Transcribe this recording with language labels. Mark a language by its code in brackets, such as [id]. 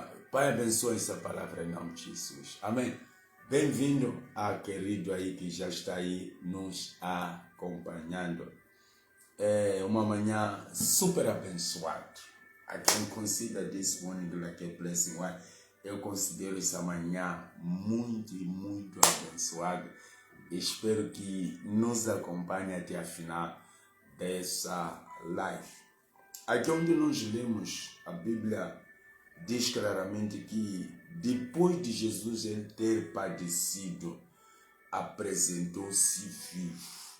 [pt] Pai, abençoe essa palavra em nome de Jesus. Amém. Bem-vindo a querido aí que já está aí nos acompanhando. É uma manhã super abençoada. [en] I can consider this morning like a blessing. [pt] Eu considero essa manhã muito abençoada. Espero que nos acompanhe até a final dessa live. Aqui onde nós lemos, a Bíblia diz claramente que depois de Jesus ele ter padecido, apresentou-se vivo.